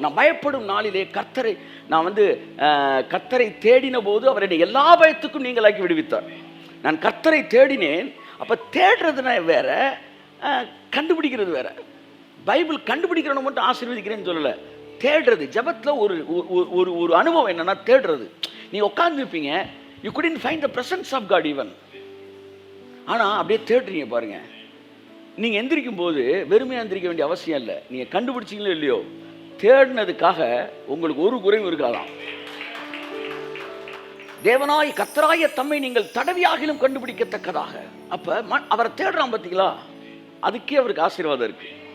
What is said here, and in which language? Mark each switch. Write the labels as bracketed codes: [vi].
[ta] நான் பயப்படும் நாளிலே கர்த்தரை, நான் வந்து கர்த்தரை தேடின போது அவர் என்னை எல்லா பயத்துக்கும் நீங்களாக்கி விடுவித்தார். நான் கர்த்தரை தேடினேன். அப்போ தேடுறதுனா வேற, கண்டுபிடிக்கிறது வேற. பைபிள் கண்டுபிடிக்கிறவனை மட்டும் ஆசீர்வதிக்கிறேன்னு சொல்லலை, தேடுறது. ஜெபத்தில் ஒரு ஒரு அனுபவம் என்னன்னா தேடுறது. நீ உட்காந்துருப்பீங்க, [en] You couldn't find the presence of God even. [ta] ஆனால் அப்படியே தேடுறீங்க பாருங்க. நீங்கள் எந்திரிக்கும் போது வெறுமையாக எந்திரிக்க வேண்டிய அவசியம் இல்லை. நீங்கள் கண்டுபிடிச்சிங்களோ இல்லையோ, தேடினதுக்காக உங்களுக்கு ஒரு குறையும் இருக்காதான். தேவனாய் கர்த்தராய தம்மை நீங்கள் தடவியாகிலும் கண்டுபிடிக்கத்தக்கதாக. அப்ப அவரை தேடுறான் பார்த்தீங்களா, அதுக்கே அவருக்கு ஆசீர்வாதம் இருக்கு.